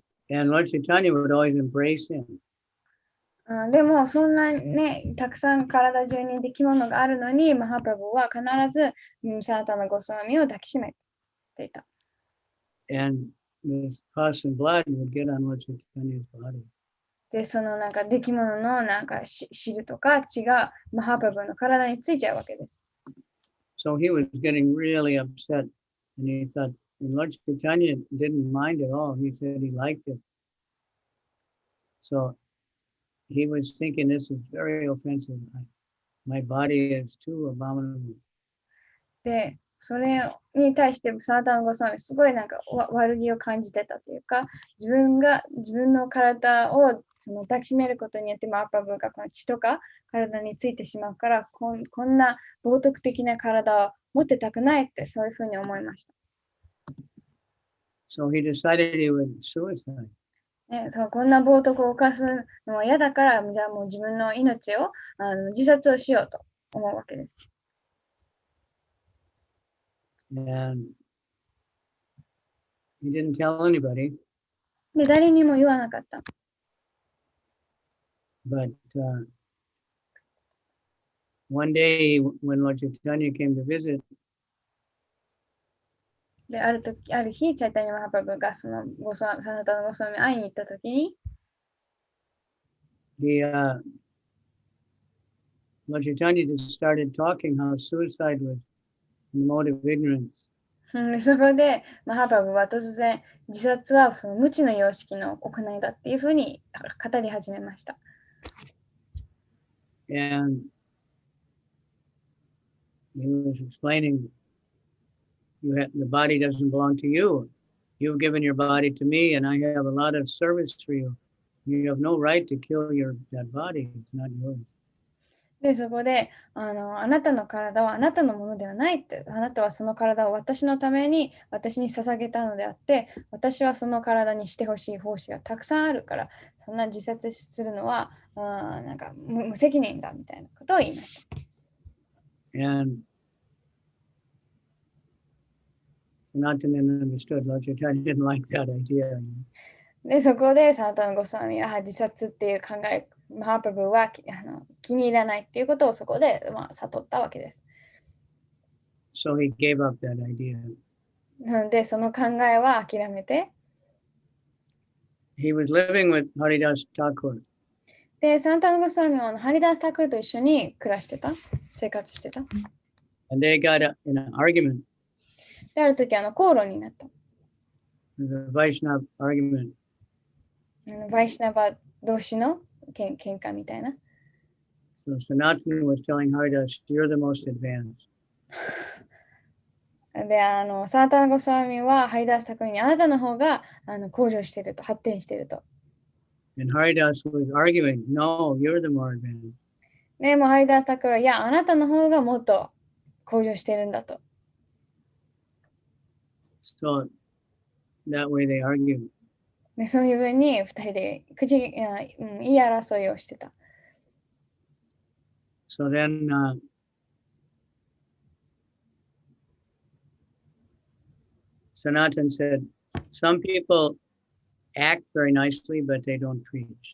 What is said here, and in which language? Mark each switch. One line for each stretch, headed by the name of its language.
English: And Lord Chaitanya would always embrace him.
Japanese: でもそんなね、たくさん体中に出来物があるのに、マハプラブは必ずサナタナ・ゴスワミを抱きしめていた。
English: And this pus and blood would get on Lord Chaitanya's body.
Japanese: で、そのなんか出来物のなんか汁とか血がマハプラブの体についちゃうわけです。
English: So he was getting really upset, and he thought, and Lord Chaitanya didn't mind at all. He said he liked it. So he was thinking, this is very offensive. My body is too abominable.
Japanese: で、それに対してサナタナ・ゴスワミすごいなんか悪気を感じてたというか、自分の体をその抱きしめることによってマハプラブがこの血とか体についてしまうから、こんな冒涜的な体を持ってたくないってそういうふうに思いました。
English: So he decided he would suicide.
Japanese: こんな冒涜を犯すのは嫌だから、じゃあもう自分の命を自殺をしようと思うわけです。
English: And He didn't tell anybody,
Japanese: で、誰にも言わなかった。
English: but one day when Lord Chaitanya came to visit,
Japanese: で、ある日、チャイタニア・マハプラブがそナタのゴスワミに会いに行ったときに、
English: Lord Chaitanya just started talking how suicide was the mode of ignorance.
Japanese: そこで、マハプラブは突然、自殺はその無知の様式の行いだっていうふうに語り始めました。
English: And he was explaining, the body doesn't belong to you. You've given your body to me, and I have a lot of service for you. You have no right to kill that body. It's not yours.
Japanese: で、そこであなたの体はあなたのものではないって、あなたはその体を私のために私に捧げたのであって、私はその体にしてほしい奉仕がたくさんあるから、そんな自殺するのはなんか無責任だみたいなことを言いました。
English: And Sanatana understood. Lord Chaitanya didn't like that idea.
Japanese: で、そこでサナタナゴスワミは自殺っていう考え、マハプラブは気に入らないっていうことをそこで、悟ったわけです。
English: So he gave up that idea.
Japanese: なので、その考えは諦めて、
English: He was living with Haridas Thakur.
Japanese: で、サナタナゴスワミはハリダース・タクルと一緒に暮らしてた、生活してた。
English: And they got in an argument.
Japanese: で、ある時口論になった。
English: It was a Vaishnava argument.
Japanese: バイシナバ同士の喧嘩みたいな。
English: So Sanatana was telling Haridas, you're the most advanced.
Japanese: で、サナタナゴスワミはハリダース・タクルにあなたの方が向上していると、発展していると。
English: And Haridas was arguing, no, you're the more advanced.
Japanese: でもハリダース・タクルは、いや、あなたの方がもっと向上しているんだと。
English: So that way they argued.
Japanese: で、そういうふうに2人で言い争いをしてた。
English: So then Sanatan said, some people act very nicely, but they don't preach.